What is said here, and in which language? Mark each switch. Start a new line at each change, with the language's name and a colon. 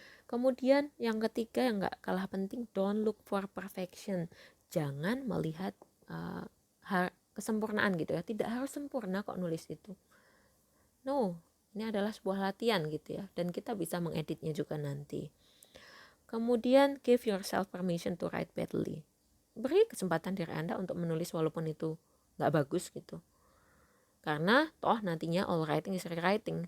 Indonesian: Kemudian yang ketiga yang nggak kalah penting,
English: don't look for perfection.
Indonesian: Jangan melihat kesempurnaan gitu ya. Tidak harus sempurna kok nulis itu. No, ini adalah sebuah latihan gitu ya. Dan kita bisa mengeditnya juga nanti. Kemudian
English: give yourself permission to write badly.
Indonesian: Beri kesempatan diri Anda untuk menulis walaupun itu gak bagus gitu. Karena toh nantinya
English: all writing is rewriting.